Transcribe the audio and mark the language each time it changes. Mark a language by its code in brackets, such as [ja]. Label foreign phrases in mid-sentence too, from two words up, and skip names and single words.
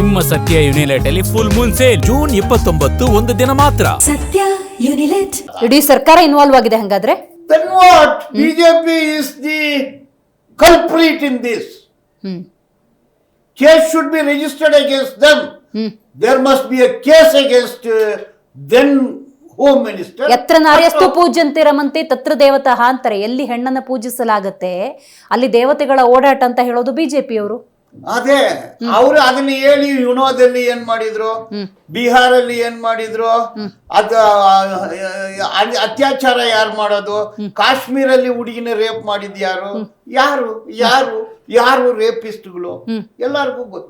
[kn] ನಿಮ್ಮ ಸತ್ಯ ಯುನಿಲೆಟ್ ಅಲ್ಲಿ [en] full moon sale [kn] ಜೂನ್ 29 ಒಂದು ದಿನ ಮಾತ್ರ. ಸತ್ಯ ಯುನಿಲೆಟ್. ಇಡೀ ಸರ್ಕಾರ ಇನ್ವಾಲ್ವ್ ಆಗಿದೆ ಹಂಗಾದ್ರೆ. [en] Then what? BJP is the culprit in this. Case should be registered against them. There must be a case against then Home Minister. [sa] ಯತ್ರ ನಾರ್ಯಸ್ತು ಪೂಜ್ಯಂತೆ ರಮಂತೆ ತತ್ರ ದೇವತಾ ಅಂತಾರೆ. [kn] ಎಲ್ಲಿ ಹೆಣ್ಣನ್ನ ಪೂಜಿಸಲಾಗತ್ತೆ ಅಲ್ಲಿ ದೇವತೆಗಳ ಓಡಾಟ ಅಂತ ಹೇಳೋದು ಬಿಜೆಪಿಯವರು. ಅದೇ ಅವರು ಅದನ್ನ ಹೇಳಿ ಯುನೋದಲ್ಲಿ ಏನ್ ಮಾಡಿದ್ರು, ಬಿಹಾರಲ್ಲಿ ಏನ್ ಮಾಡಿದ್ರು, ಅದ ಅತ್ಯಾಚಾರ ಯಾರು ಮಾಡೋದು, ಕಾಶ್ಮೀರಲ್ಲಿ ಹುಡುಗಿನ ರೇಪ್ ಮಾಡಿದ್ ಯಾರು ಯಾರು ಯಾರು ಯಾರು ರೇಪಿಸ್ಟ್ಗಳು ಎಲ್ಲರಿಗೂ ಗೊತ್ತು.